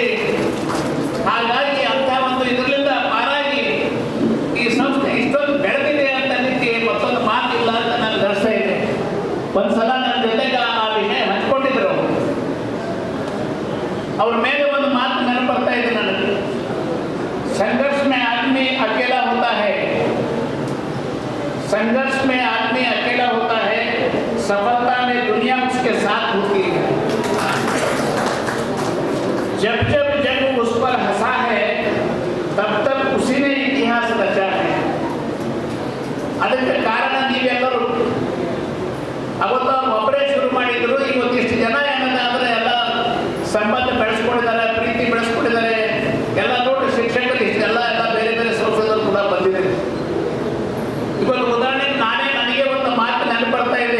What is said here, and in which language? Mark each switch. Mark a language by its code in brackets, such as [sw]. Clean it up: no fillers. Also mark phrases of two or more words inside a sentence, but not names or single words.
[kn] ಹಾಗಾಗಿ ಅಂಥ ಒಂದು ಇದರಿಂದ ಪಾರಾಗಿ ಈ ಸಂಸ್ಥೆ ಇಷ್ಟೊಂದು ಬೆಳೆದಿದೆ ಅಂತ ನಿಮಗೆ ಮತ್ತೊಂದು ಮಾತಿಲ್ಲ ಅಂತ ನಾನು ಧರಿಸ್ತಾ ಇದ್ದೆ. ಒಂದ್ಸಲ ನನ್ನ ಜೊತೆಗೆ ಆ ವಿಷಯ ಹಂಚ್ಕೊಂಡಿದ್ರು. ಅವ್ರ ಮೇಲೆ ಒಂದು ಮಾತು ನೆನಪು ಬರ್ತಾ ಇದೆ ನನಗೆ. [hi] संघर्ष में आदमी अकेला होता है, संघर्ष में आदमी अकेला होता है, सफलता में दुनिया उसके साथ होती है. जब जब जग उस पर हंसा है, तब तक उसी ने इतिहास रचा है. [kn] ಅದಕ್ಕೆ ಕಾರಣ ನೀವೆಲ್ಲರೂ ಅವತ್ತು ಒಬ್ಬರೇ ಶುರು ಮಾಡಿದ್ರು. ಇವತ್ತಿಷ್ಟು ಜನ ಏನಂದ್ರೆ ಎಲ್ಲ ಸಂಬಂಧ ಬೆಳೆಸ್ಕೊಂಡಿದ್ದಾರೆ, ಪ್ರೀತಿ ಬೆಳೆಸ್ಕೊಂಡಿದ್ದಾರೆ. ಎಲ್ಲ ನೋಡಿ ಶಿಕ್ಷಕರು ಇಷ್ಟೆಲ್ಲ ಎಲ್ಲ ಬೇರೆ ಬೇರೆ ಸಂಸ್ಥೆಗಳು ಕೂಡ ಬಂದಿದೆ. ಇವಾಗ ಉದಾಹರಣೆಗೆ ನನಗೆ ಒಂದು ಮಾತು ನೆನಪು ಬರ್ತಾ ಇದೆ.